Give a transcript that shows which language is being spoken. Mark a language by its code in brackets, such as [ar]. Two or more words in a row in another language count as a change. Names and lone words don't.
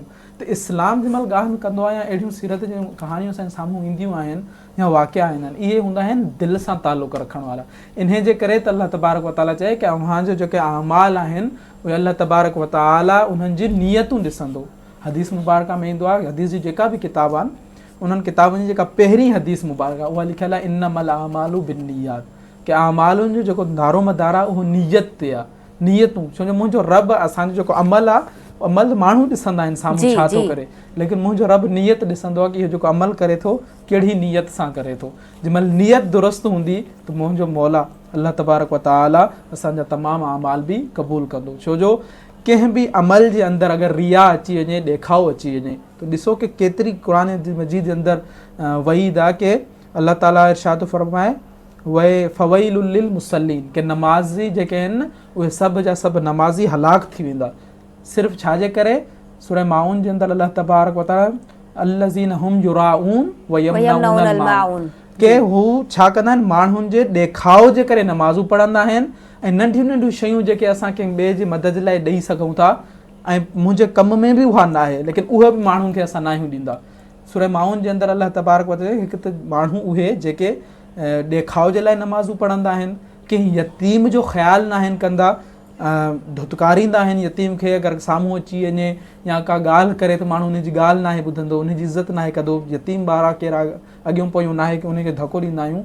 [sd] त इस्लाम जंहिं महिल ॻाल्हि कंदो आहे या अहिड़ियूं सीरत जूं कहाणियूं असांजे साम्हूं ईंदियूं आहिनि या वाक़िया ईंदा आहिनि, इहे हूंदा आहिनि दिलि सां तालुक़ रखण वारा। इन जे करे त अल्लाह तबारक व ताला चए कि अव्हांजो जेके अमाल आहिनि उहे अल्लाह तबारक व ताला उन्हनि जी नियतूं ॾिसंदो। हदीस मुबारका में ईंदो आहे, हदीस जी जेका बि किताब आहिनि उन्हनि किताबनि जी जेका पहिरीं हदीस मुबारक आहे उहा लिखियलु आहे [ar] إنما الأعمال بالنيات, [sd] कि अमालुनि जो जेको दारो मदार आहे उहो नियत ते आहे, नियतूं। छो जो मुंहिंजो रब असांजो जेको अमल आहे, अमल माण्हू ॾिसंदा आहिनि साम्हूं छा थो करे, लेकिन मुंहिंजो रब नियत ॾिसंदो आहे कि इहो जेको अमल करे थो कहिड़ी नियत सां करे थो। जंहिं महिल नियत दुरुस्त हूंदी त मुंहिंजो मौला अल्लाह तबारक व ताला असांजा तमामु अमाल बि क़बूल कंदो। छो जो कंहिं बि अमल जे अंदरि अगरि रिया अची वञे, ॾेखाव अची वञे, त ॾिसो कि केतिरी क़ुरान मजीद जे अंदरि वईद आहे कि अल्लाह ताला इरशाद फरमाए वए [ar] فويل للمصلين, [sd] कि नमाज़ी जेके आहिनि उहे सभु जा सभु नमाज़ी हलाक थी वेंदा। सिर्फ़ु छाजे करे? सूरह माउन जे अंदरि अल्लाह तबारक व तआला [ar] الذين هم يراءون ويمنعون الماعون, [sd] के हू छा कंदा आहिनि, माण्हुनि जे ॾेखाव जे करे नमाज़ूं पढ़ंदा आहिनि ऐं नंढियूं नंढियूं शयूं जेके असां कंहिं ॿिए जी मदद लाइ ॾेई सघूं था ऐं मुंहिंजे कम में बि उहा न आहे, लेकिन उहे बि माण्हुनि खे असां नाहियूं ॾींदा। सूरह माउन जे अंदरि अल्लाह तबारक व तआला हिकु त माण्हू उहे जेके ॾेखाव जे लाइ नमाज़ूं पढ़ंदा आहिनि, कंहिं यतीम जो ख़्यालु न आहिनि कंदा, धुतकारींदा आहिनि यतीम खे, अगरि साम्हूं अची वञे या का ॻाल्हि करे त माण्हू उनजी ॻाल्हि नाहे ॿुधंदो, उनजी इज़त नाहे कंदो। यतीम ॿार आहे कहिड़ा अॻियूं पोयूं नाहे कि उनखे धको ॾींदा आहियूं।